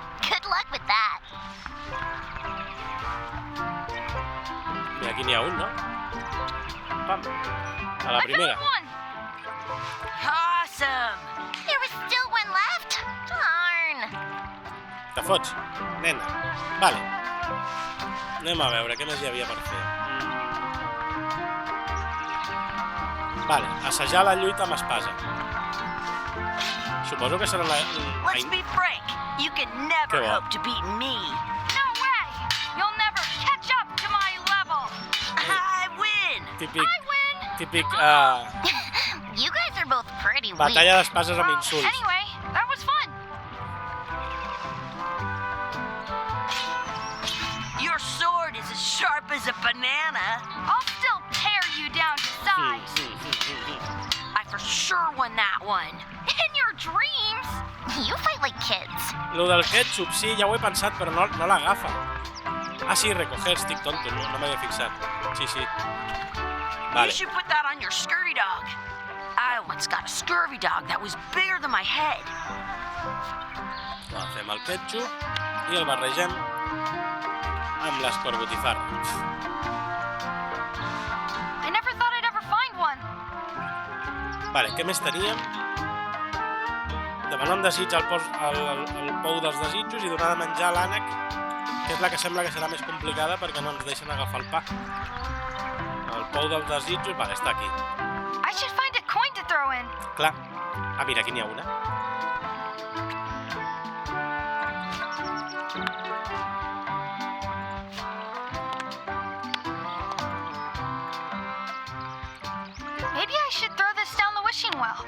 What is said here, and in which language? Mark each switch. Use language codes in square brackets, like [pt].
[en] Good luck with that. [ca] I aquí n'hi ha un, no? Pam, a la primera. [en] I found one. Awesome. There was still one left. Darn. [ca] Te fots, nena. Vale, Anem a veure, què més hi havia per fer? Vale, assajar la lluita amb espasa. Suposo que serà la... [en] Let's be frank. You can never [ca] Què va? [en] hope to beat me. No way! You'll never catch up to my level! I win. [ca] Típic... [en] I win! [ca] Típic... [en] You guys are both pretty weak. [ca] batalla d'espases amb insults. [en] Anyway, that was fun. Your sword is as sharp as a banana. I'll still tear you down to size. I for sure won that one. In your dreams! You fight like kids. [ca] Lo del ketchup, sí, ja ho he pensat, però no l'agafa. Ah, sí, recoger, estic tonto, no m'havia fixat. Sí. [en] You [ca] Vale. [en] should put that on your scurvy dog. I once got a scurvy dog that was bigger than my head. [ca] Fem el ketchup i el barregem amb l'escorbotifarra. [en] I never thought I'd ever find one. [ca] Vale, què més teníem? Demanar un desig al pou dels desitjos i donar de menjar a l'ànec, que és la que sembla que serà més complicada perquè no ens deixen agafar el pa. El pou dels desitjos, vale, està aquí. [en] I should find a coin to throw in. [ca] Clar. Ah, mira, aquí n'hi ha una. [en] Maybe I should throw this down the wishing well.